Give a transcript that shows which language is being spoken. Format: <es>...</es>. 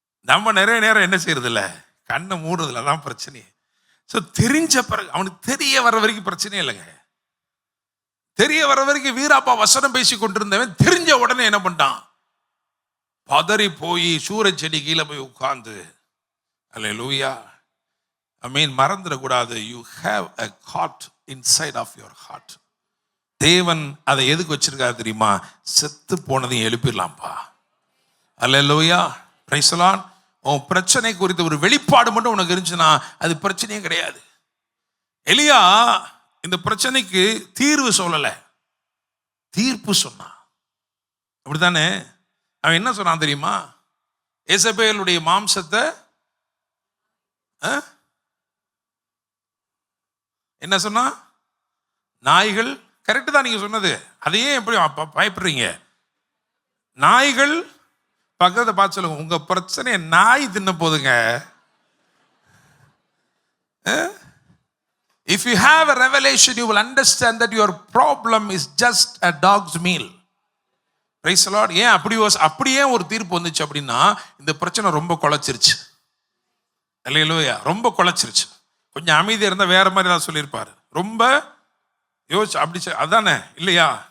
<ta>நம்ம நிறைய நேரம் என்ன செய்யறது இல்லை, கண்ணை மூடுறதுல தான் பிரச்சனையே. ஸோ தெரிஞ்ச பிறகு அவனுக்கு தெரிய வர வரைக்கும் பிரச்சனையே இல்லைங்க. தெரிய வர வரைக்கும் வீராப்பா வசனம் பேசி கொண்டிருந்தவன் தெரிஞ்ச உடனே என்ன பண்ணிட்டான், பதறி போய் சூரஜ் செடி கீழே போய் உட்கார்ந்து. அல்லேலூயா, ஆமென். மறந்துடக்கூடாது,</ta> <en>You have a cot inside of your heart.</en> <ta>தேவன் அதை எதுக்கு வச்சிருக்காரு தெரியுமா, செத்து போனதையும் எழுப்பிடலாம்ப்பா. அல்லேலூயா,</ta> <en>Praise the Lord.</en> <ta>உன் பிரச்சனை குறித்த ஒரு வெளிப்பாடு மட்டும் உனக்கு இருந்துச்சுன்னா அது பிரச்சனையே கிடையாது. எலியா இந்த பிரச்சனைக்கு தீர்வு சொல்லல, தீர்ப்பு சொன்னான், அப்படித்தானே? அவன் என்ன சொன்னான் தெரியுமா, எசபேலுடைய மாம்சத்தை என்ன சொன்னா, நாய்கள். கரெக்டு தான் நீங்க சொன்னது, அதையே எப்படி பயப்படுறீங்க? நாய்கள் பக்கத்தை பார்த்து சொல்லுங்க, உங்க பிரச்சனையை நாய் தின்ன போதுங்க.</ta> <en>If you have a revelation, you will understand that your problem is just a dog's meal. Praise the Lord.</en> <ta>ஏன் அப்படியே ஒரு தீர்ப்பு வந்துச்சு அப்படின்னா, இந்த பிரச்சனை ரொம்ப குலைச்சிருச்சு. அல்லேலூயா, ரொம்ப குலைச்சிருச்சு. கொஞ்சம் அமைதியாக இருந்தால் வேற மாதிரி தான் சொல்லியிருப்பாரு. ரொம்ப யோசிச்சு அப்படி அதானே இல்லையா?</ta>